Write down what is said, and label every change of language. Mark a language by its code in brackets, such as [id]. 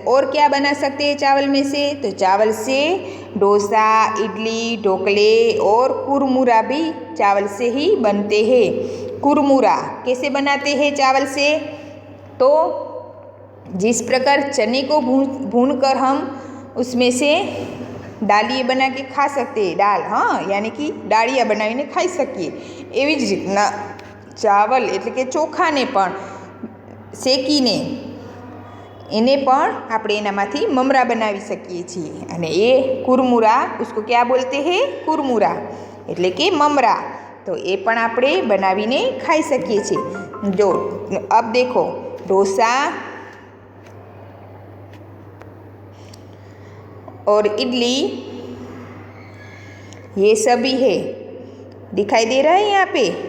[hi] और क्या बना सकते हैं चावल में से, तो चावल से डोसा, इडली, ढोकले और कुरमुरा भी चावल से ही बनते हैं। कुरमुरा कैसे बनाते हैं चावल से, तो जिस प्रकार चने को भून कर हम उसमें से डालिए बना के खा सकते दाल, हाँ, यानी कि डाળિયા [gu] બનાવીને ખાઈ શકીએ. એવી જ રીતના ચાવલ એટલે કે ચોખાને પણ શેકીને એને પણ આપણે એનામાંથી મમરા બનાવી શકીએ છીએ. અને એ કુરમુરા, [hi] उसको क्या बोलते हैं? [gu] કુરમુરા એટલે કે મમરા. તો એ પણ આપણે બનાવીને ખાઈ શકીએ છીએ. [hi] જો अब देखो डोसा और इडली ये सभी है, दिखाई दे रहा है यहाँ पे.